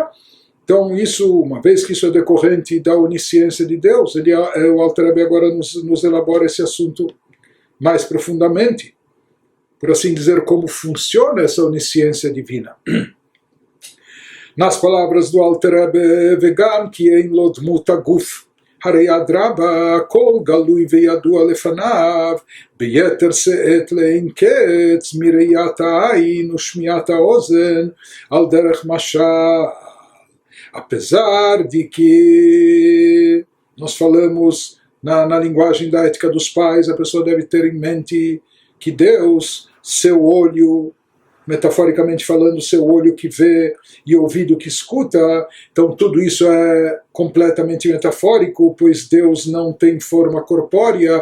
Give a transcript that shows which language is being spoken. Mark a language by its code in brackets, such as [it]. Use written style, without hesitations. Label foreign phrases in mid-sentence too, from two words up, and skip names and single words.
[pt] Então, isso, uma vez que isso é decorrente da onisciência de Deus, o Alter Rebbe agora nos elabora esse assunto mais profundamente, por assim dizer, como funciona essa onisciência divina. Nas palavras do Alter Rebbe, [he] וגם כי אין לו דמות הגוף, הרי אדרבה, הכל גלוי וידוע לפניו, ביתר שאת לאין קץ, מראיית העין ושמיעת האוזן, על דרך משל. [pt] Apesar de que nós falamos na linguagem da ética dos pais, a pessoa deve ter em mente que Deus, seu olho, metaforicamente falando, seu olho que vê e ouvido que escuta, então tudo isso é completamente metafórico, pois Deus não tem forma corpórea.